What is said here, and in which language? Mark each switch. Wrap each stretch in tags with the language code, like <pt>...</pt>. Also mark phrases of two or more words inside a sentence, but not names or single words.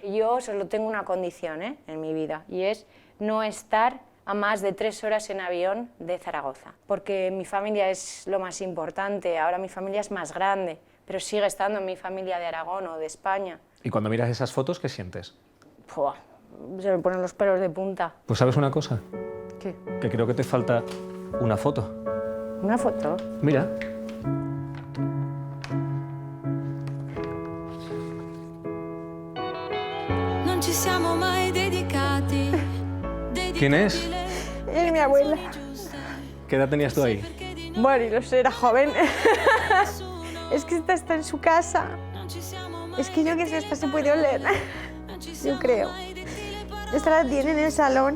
<es>Yo solo tengo una condición, en mi vida, y es no estar a más de 3 horas en avión de Zaragoza, porque mi familia es lo más importante. Ahora mi familia es más grande, pero sigue estando mi familia de Aragón o de España. Y cuando miras esas fotos, ¿qué sientes? Pua, se me ponen los pelos de punta. Pues ¿sabes una cosa? ¿Qué? Que creo que te falta una foto. ¿Una foto? Mira.</es> <it>Non ci siamo mai dedicati.</it> <es>¿Quién es? Es mi abuela. ¿Qué edad tenías tú ahí? Bueno, y no sé, era joven. Es que esta está en su casa. Es que yo que sé, esta se puede oler. Yo creo. Esta la tiene en el salón.</es>